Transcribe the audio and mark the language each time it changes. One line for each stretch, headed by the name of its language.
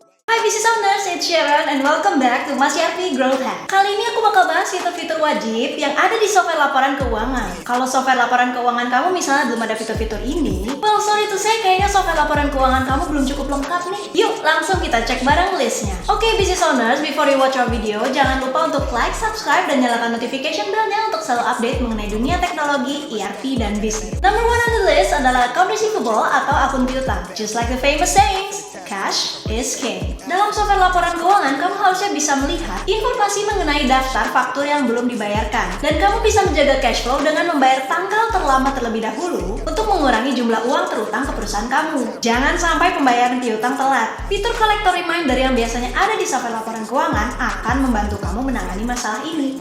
English: Hai business owners, it's Sharon and welcome back to Mas Yarpi Growth Hack.
Indonesian: Kali ini aku bakal bahas fitur-fitur wajib yang ada di software laporan keuangan. Kalau software laporan keuangan kamu misalnya belum ada fitur-fitur ini,
English: well sorry to say
Indonesian: kayaknya software laporan keuangan kamu belum cukup lengkap nih. Yuk langsung kita cek bareng listnya. Oke business owners,
English: before you watch our video,
Indonesian: jangan lupa untuk like, subscribe, dan nyalakan notification bell-nya untuk selalu update mengenai dunia teknologi, ERP, dan bisnis.
English: Number one on the list
Indonesian: adalah account receivable atau akun piutang.
English: Just like the famous sayings, cash is king.
Indonesian: Dalam software laporan keuangan, kamu harusnya bisa melihat informasi mengenai daftar faktur yang belum dibayarkan. Dan kamu bisa menjaga cash flow dengan membayar tanggal terlama terlebih dahulu untuk mengurangi jumlah uang terutang ke perusahaan kamu. Jangan sampai pembayaran piutang telat. Fitur collector reminder yang biasanya ada di software laporan keuangan akan membantu kamu menangani masalah ini.